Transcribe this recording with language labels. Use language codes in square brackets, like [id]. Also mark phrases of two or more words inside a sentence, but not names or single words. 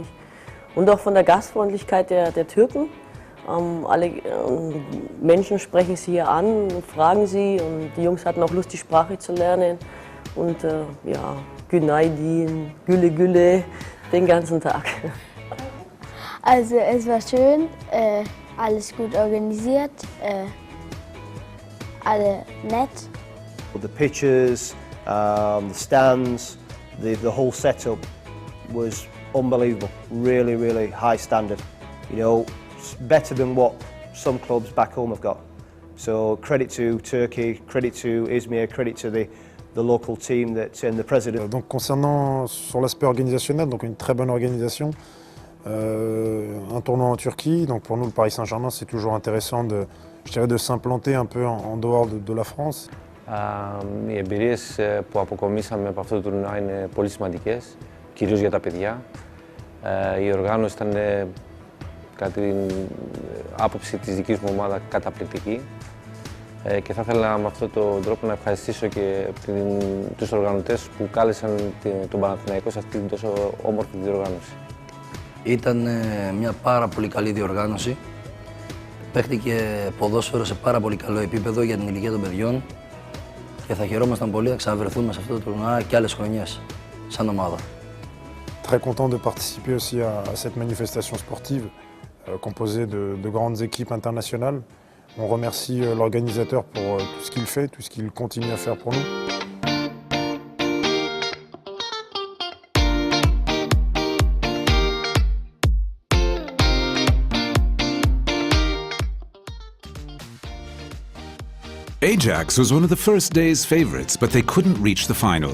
[de] Und auch von der Gastfreundlichkeit der Türken. Alle Menschen sprechen sie hier an, fragen sie, und die Jungs hatten auch Lust, die Sprache zu lernen. Und ja, [tr] Günaydin, Gülle Gülle, [de] den ganzen Tag. Also es war schön, alles gut organisiert, alle nett. [en] The pitches, the stands, the whole setup was unbelievable. Really, really high standard. You know, better than what some clubs back home have got. So credit to Turkey, credit to Izmir, credit to the local team and the president. [fr] Donc concernant sur l'aspect organisationnel, donc une très bonne organisation. Un tournoi en Turquie, donc pour nous le Paris Saint-Germain c'est toujours intéressant de s'implanter un peu en dehors de la France. [el] Οι εμπειρίες που αποκομίσαμε από αυτό το τουρνουά είναι πολύ σημαντικές, κυρίως για τα παιδιά. Η οργάνωση ήταν κατά την άποψη της δικής μου ομάδα καταπληκτική και θα ήθελα με αυτόν τον τρόπο να ευχαριστήσω και τους οργανωτές που κάλεσαν τον Παναθηναϊκό σε αυτή την τόσο όμορφη διοργάνωση. Ήταν μια πάρα πολύ καλή διοργάνωση. Παίχτηκε ποδόσφαιρο σε πάρα πολύ καλό επίπεδο για την ηλικία των παιδιών και θα χαιρόμασταν πολύ να ξαναβρεθούμε σε αυτό το τουρνουά και άλλες χρονιές σαν ομάδα. [fr] Très content de participer aussi à cette manifestation sportive composée de grandes équipes internationales. On remercie l'organisateur pour tout ce qu'il fait, tout ce qu'il continue à faire pour nous. [en] Ajax was one of the first day's favorites, but they couldn't reach the final.